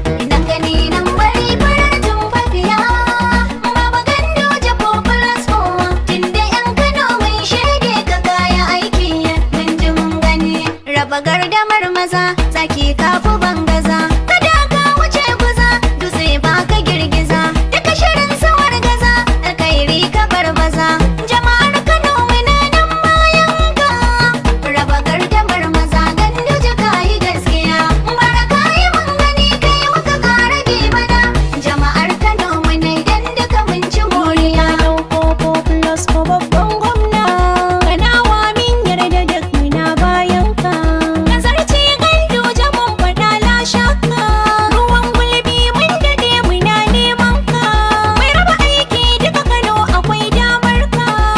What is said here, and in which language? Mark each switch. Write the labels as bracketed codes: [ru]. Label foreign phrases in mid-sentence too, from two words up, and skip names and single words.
[ha] Nan gani nan bari farar tumfafiya, Baba Ganduje [en] four plus four, [ha] tunda yan Kano mun shaide ka kaya aiki, mun ji mun gani. Raba gardamar maza, zaki kafu bangaza, kada ka wuce guza, dutse ba ka girgiza, duka shirin sawar gaza, alkhairi ka barbaza. Jama'ar Kano muna nan bayan ka. Raba gardamar maza, Ganduje ka yi gaskiya. Bara ka yi mun gani, kai muka kara bi mana. Jama'ar Kano mu ne dan duka mun ci moriya. Ɗauko [en] four plus four [ha] babban gwamna. Kanawa min yarda duk muna bayan ka. Nazarci Ganduje mun faɗa la shakka. Ruwan gulbi mun daɗe muna neman ka. Mai raba aiki duka Kano akwai damar ka.